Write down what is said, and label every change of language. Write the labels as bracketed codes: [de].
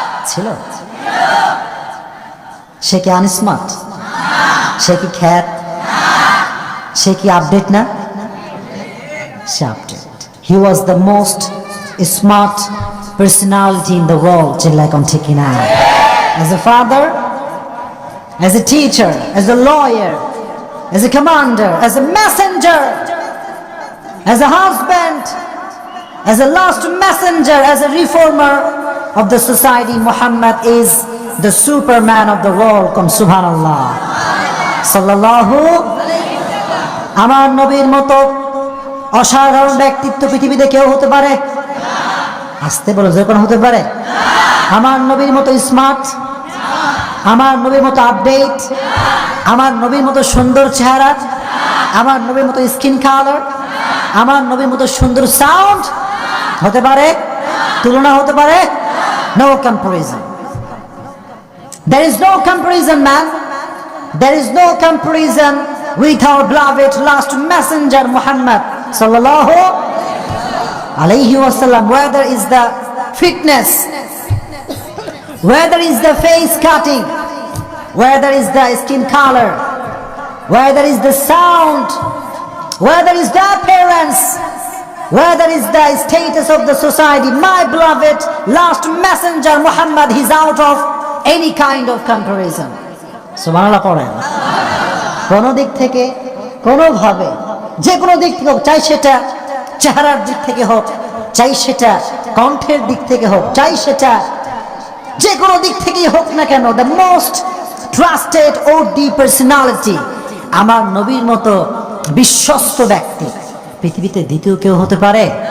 [bn] ছিল। সে কি আনস্মার্ট? সে কি খ্যাত? সে কি আপডেট না? সে update. [en] He was the most smart personality in the world. [bn] চিল্লায় কোন ঠিক না? [en] As a father, as a teacher, as a lawyer, as a commander, as a messenger, as a husband, as a last messenger, as a reformer of the society, Muhammad is the superman of the world. Come subhanallah. Sallallahu. [bn] আমার নবীর মতো অসাধারণ ব্যক্তিত্ব পৃথিবীতে কেউ হতে পারে? আসতে বলো, যে কোনো হতে পারে? আমার নবীর মতো স্মার্ট, আমার নবীর মতো আপডেট, আমার নবীর মতো সুন্দর চেহারা, আমার নবীর মতো স্কিন কালার, আমার নবীর মতো সুন্দর সাউন্ড হতে পারে? তুলনা হতে পারে? [en] No comparison. There is no comparison, man. There is no comparison with our beloved last messenger Muhammad sallallahu alayhi wasallam. Whether is the fitness, whether is the face cutting, whether is the skin color, whether is the sound, whether is the appearance, whether is the status of the society, my beloved last messenger Muhammad, he's out of any kind of comparison. [bn] সুবহানাল্লাহ পড়েন। কোন দিক থেকে, কোনোভাবে, যে কোনো দিক থেকে হোক, চাই সেটা চেহারার দিক থেকে হোক, চাই সেটা কণ্ঠের দিক থেকে হোক, চাই সেটা যে কোনো দিক থেকেই হোক না কেন, [en] the most trusted ও the personality, [bn] আমার নবীর মতো বিশ্বস্ত ব্যক্তি পৃথিবীতে দ্বিতীয় কেউ হতে পারে?